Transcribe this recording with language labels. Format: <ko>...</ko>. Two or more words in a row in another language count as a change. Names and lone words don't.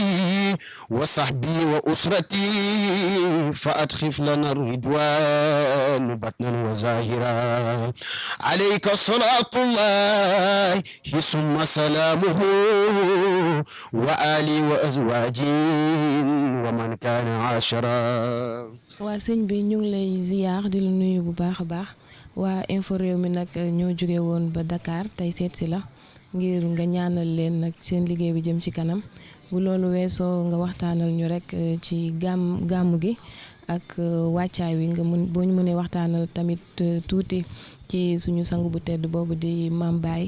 <ar>وصحبي وأسرتي فأدخف لنا الرضوان بطنا وظاهرا عليك صلاة الله ثم سلامه وآلي وأزواجي ومن كان عاشرا.</ar> <wo>waa sëñ bi ñu ngi lay ziyaar di la nuyu bu baax a baax waa info réew mi nag ñoo jóge woon ba Dakar tey seet si la ngir nga ñaanal leen nag seen liggéey bi jëm ci kanam bu loolu weesoo nga waxtaanal ñu rek ci gàmmu gi ak wàccaay wi nga mën boo ñu mënee waxtaanal tamit tuuti ci suñu sang bu tedd boobu di Maam Baye.</wo>